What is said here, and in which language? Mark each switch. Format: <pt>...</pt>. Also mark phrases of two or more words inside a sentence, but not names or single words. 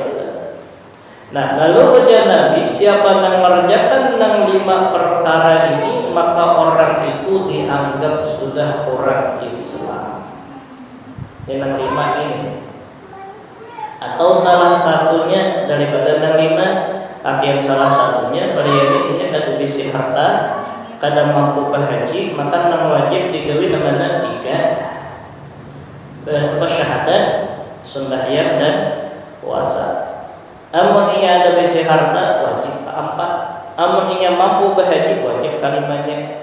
<id>Nah, lalu ujar Nabi, siapa yang mengerjakan 5 perkara ini, maka orang itu dianggap sudah orang Islam.</id> <bjn>Yang 5 ini, atau salah satunya daripada 5, artian salah satunya berianya kada bisi harta, kada mampu berhaji, maka nang wajib digawi namanya 3, syahadat, sembahyang dan puasa. Amun ia ada besi harta, wajib ke 4. Amun ia mampu berhaji, wajib ke 5-nya.</bjn>